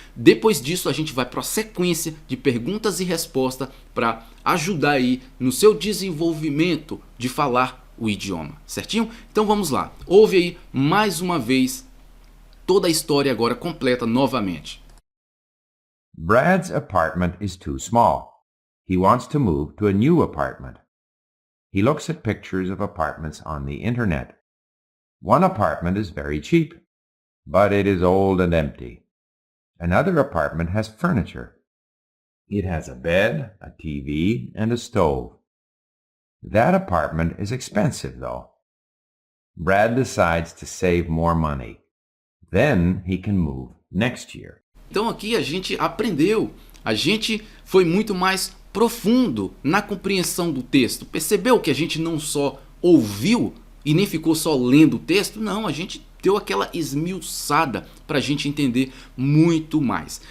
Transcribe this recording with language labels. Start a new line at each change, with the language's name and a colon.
Portuguese: Depois disso a gente vai para a sequência de perguntas e respostas para ajudar aí no seu desenvolvimento de falar o idioma, certinho? Então vamos lá, ouve aí mais uma vez toda a história agora completa novamente.
English: Brad's apartment is too small. He wants to move to a new apartment. He looks at pictures of apartments on the internet. One apartment is very cheap, but it is old and empty. Another apartment has furniture. It has a bed, a TV, and a stove. That apartment is expensive, though. Brad decides to save more money. Then he can move next year.
Portuguese: Então aqui a gente aprendeu, a gente foi muito mais profundo na compreensão do texto. Percebeu que a gente não só ouviu e nem ficou só lendo o texto? Não, a gente deu aquela esmiuçada para a gente entender muito mais.